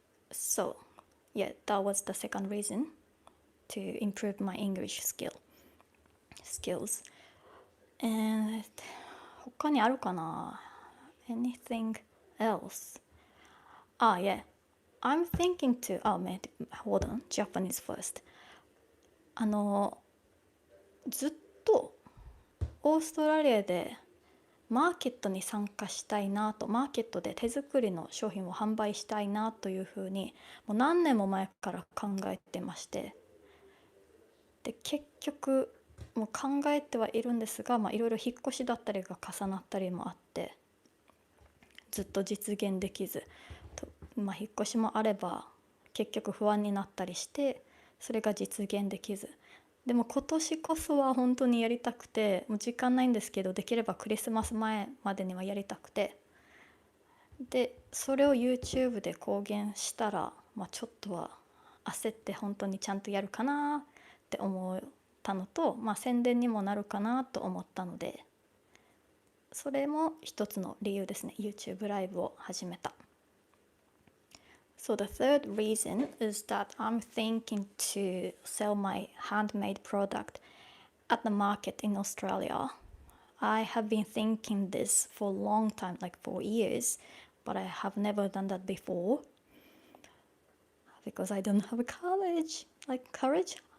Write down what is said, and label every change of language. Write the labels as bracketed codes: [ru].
[en] So, yeah, that was the second reason to improve my English skills. And [ja] 他にあるかな? [en] Anything else? Yeah. I'm thinking to, hold on, Japanese first. [ja] ずっとオーストラリアでマーケットに参加したいなと、マーケットで手作りの商品を販売したいなというふうにもう何年も前から考えてまして、で結局もう考えてはいるんですが、いろいろ引っ越しだったりが重なったりもあってずっと実現できずと、引っ越しもあれば結局不安になったりしてそれが実現できず、でも今年こそは本当にやりたくて、もう時間ないんですけどできればクリスマス前までにはやりたくて、でそれを YouTube で公言したら、ちょっとは焦って本当にちゃんとやるかなって思ったのと、宣伝にもなるかなと思ったので、それも一つの理由ですね。 YouTube ライブを始めた。 [en] So the third reason is that I'm thinking to sell my handmade product at the market in Australia. I have been thinking this for a long time, like for years, but I have never done that before because I don't have courage. Like courage?